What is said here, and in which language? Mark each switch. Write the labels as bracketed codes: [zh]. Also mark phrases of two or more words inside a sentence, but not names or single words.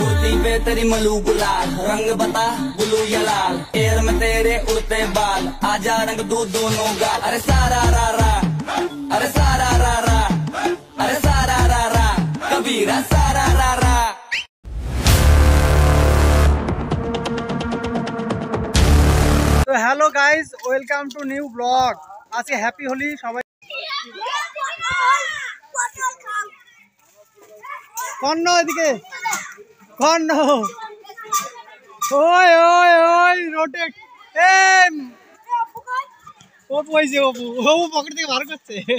[hi] चुन्नी पे तेरी मलू गुलाल, रंग बता ब्लू या लाल, एयर में तेरे उड़ते बाल, आजा रंग दूध दोनों गाल। अरे सारा रा रा, अरे सारा रा रा, अरे सारा रा रा, कबीरा सारा रा रा। [en] so hello guys, welcome to new blog. [bn] আজকে [en] happy Holi [bn] সবাই। কর্ণ এদিকে, কর্ণ ওই ওই ওই রোটেট। অপু হয়েছে, অপু অপু পকেট থেকে বার করছে।